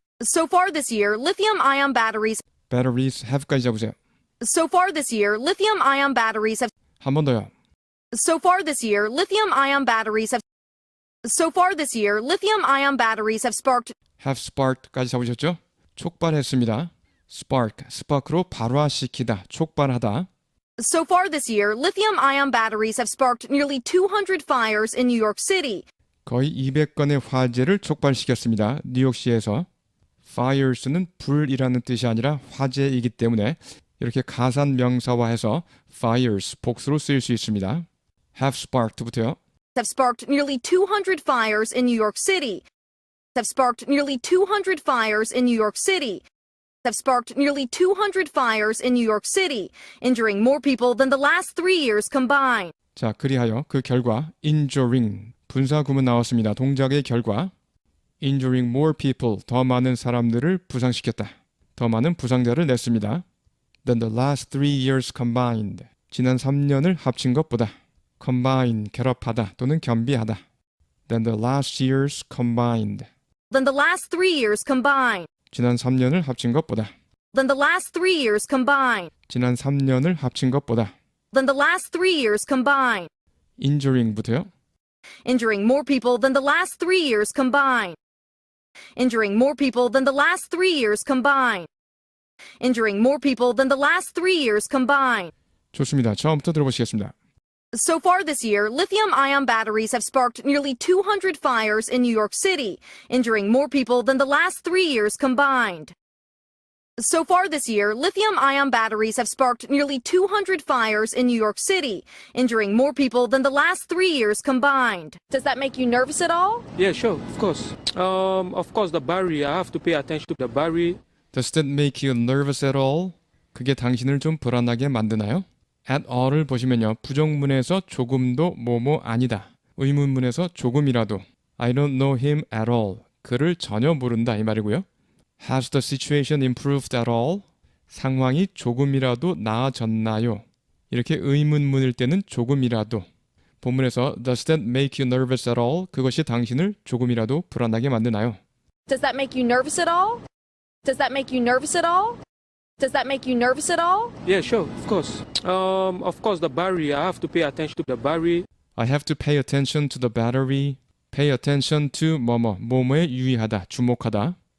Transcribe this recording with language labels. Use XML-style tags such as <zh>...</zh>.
<en>So far this year, lithium-ion batteries batteries have</en> <ko>까지 잡으세요.</ko> <en>So far this year, lithium-ion batteries have</en> <ko>한 번 더요.</ko> <en>So far this year, lithium-ion batteries have So far this year, lithium-ion batteries have sparked have sparked</en> <ko>까지 잡으셨죠? 촉발했습니다. spark로 발화시키다, 촉발하다.</ko> <en>So far this year, lithium-ion batteries have sparked nearly 200 fires in New York City.</en> <ko>거의 200건의 화재를 촉발시켰습니다. 뉴욕시에서. fires는 불이라는 뜻이 아니라 화재이기 때문에 이렇게 가산 명사화해서 fires 복수로 쓰일 수 있습니다.</ko> <en>have sparked</en> <ko>부터요.</ko> <en>Have sparked nearly 200 fires in New York City. Have sparked nearly 200 fires in New York City. Have sparked nearly 200 fires in New York City, injuring more people than the last 3 years combined.</en> <ko>자, 그리하여 그 결과 injuring 분사구문 나왔습니다. 동작의 결과</ko> <en>injuring more people</en> <ko>더 많은 사람들을 부상시켰다. 더 많은 부상자를 냈습니다.</ko> <en>than the last 3 years combined</en> <ko>지난 3년을 합친 것보다 combine 결합하다 또는 겸비하다.</ko> <en>than the last years combined Than the last 3 years combined.</en> <ko>지난 3년을 합친 것보다</ko> <en>Than the last 3 years combined.</en> <ko>지난 3년을 합친 것보다</ko> <en>Than the last 3 years combined.</en> <ko>injuring부터요.</ko> <en>Injuring more people than the last 3 years combined. Injuring more people than the last 3 years combined. Injuring more people than the last 3 years combined.</en> <ko>좋습니다. 처음부터 들어보시겠습니다.</ko> <en>So far this year, lithium-ion batteries have sparked nearly 200 fires in New York City, injuring more people than the last 3 years combined. So far this year, lithium-ion batteries have sparked nearly 200 fires in New York City, injuring more people than the last 3 years combined. Does that make you nervous at all? Yeah, sure, of course. The battery, I have to pay attention to the battery. Does that make you nervous at all?</en> <ko>그게 당신을 좀 불안하게 만드나요? at all을 보시면요. 부정문에서 조금도 뭐뭐 아니다. 의문문에서 조금이라도</ko> <en>I don't know him at all.</en> <ko>그를 전혀 모른다 이 말이고요.</ko> <en>Has the situation improved at all?</en> <ko>상황이 조금이라도 나아졌나요? 이렇게 의문문일 때는 조금이라도 본문에서</ko> <en>Does that make you nervous at all?</en> <ko>그것이 당신을 조금이라도 불안하게 만드나요?</ko> <en>Does that make you nervous at all? Does that make you nervous at all? Does that make you nervous at all? Yeah, sure, of course. The battery, I have to pay attention to the battery. I have to pay attention to the battery. Pay attention to</en> <ko>뭐뭐에 유의하다, 주목하다.</ko>